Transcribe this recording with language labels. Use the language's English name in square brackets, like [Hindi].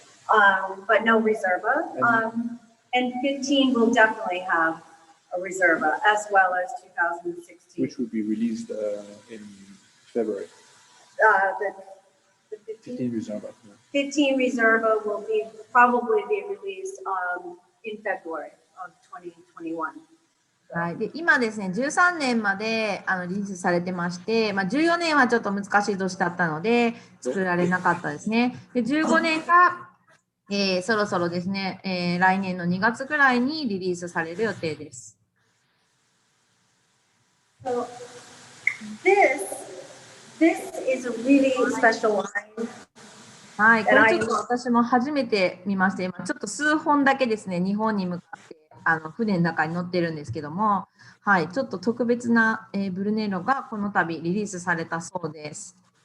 [English] But no Reserva. And 15 will definitely have a Reserva, as well as 2016. Which will be released in February. The 15 Reserva. 15 Reserva will probably be released in February of 2021. [Japanese] はい、で今ですね、13年までリリースされてまして、14年はちょっと難しい年だったので作られなかったですね。で15年が、そろそろですね、来年の2月ぐらいにリリースされる予定です。 [English] So this is a really special wine. [Japanese] はい、これちょっと私も初めて見まして、今ちょっと数本だけですね、日本に向かって船の中に乗ってるんですけども、はい、ちょっと特別な、ブルネッロがこの度リリースされたそうです。